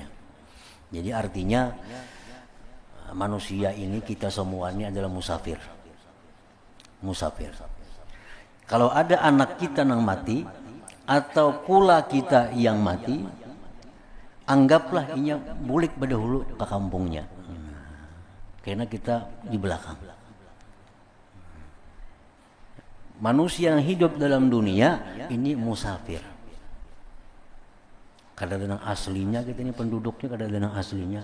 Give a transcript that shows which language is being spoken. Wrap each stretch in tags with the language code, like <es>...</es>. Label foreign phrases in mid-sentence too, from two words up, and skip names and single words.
<id>Jadi artinya manusia ini kita semuanya adalah musafir.</id> <bjn>Musafir. Kalau ada anak kita yang mati atau kula kita yang mati, anggaplah inya bulik berdahulu ke kampungnya.</bjn> <id>Karena kita di belakang. Manusia yang hidup dalam dunia ini musafir.</id> <bjn>Kada ada aslinya kita ini penduduknya, kada ada aslinya.</bjn>